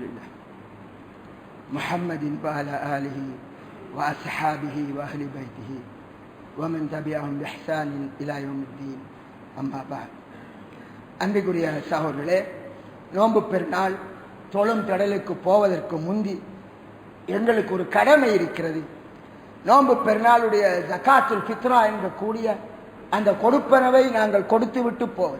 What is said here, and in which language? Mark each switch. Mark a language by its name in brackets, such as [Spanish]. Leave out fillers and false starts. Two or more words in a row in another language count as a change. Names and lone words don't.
[Arabic] الله محمد وعلى آله وأصحابه وأهل بيته ومن تبعهم بإحسان إلى يوم الدين أما بعد. [Tamil] அன்பிற்குரிய சகோதரர்களே, நோன்பு பெருநாள் தொழும் கடலுக்கு போவதற்கு முந்தி எங்களுக்கு ஒரு கடமை இருக்கிறது. நோன்பு பெருநாளுடைய [Arabic] زكاة الفطر [Tamil] என்ற கூடிய அந்த கொடுப்பனவை நாங்கள் கொடுத்து விட்டு போவது.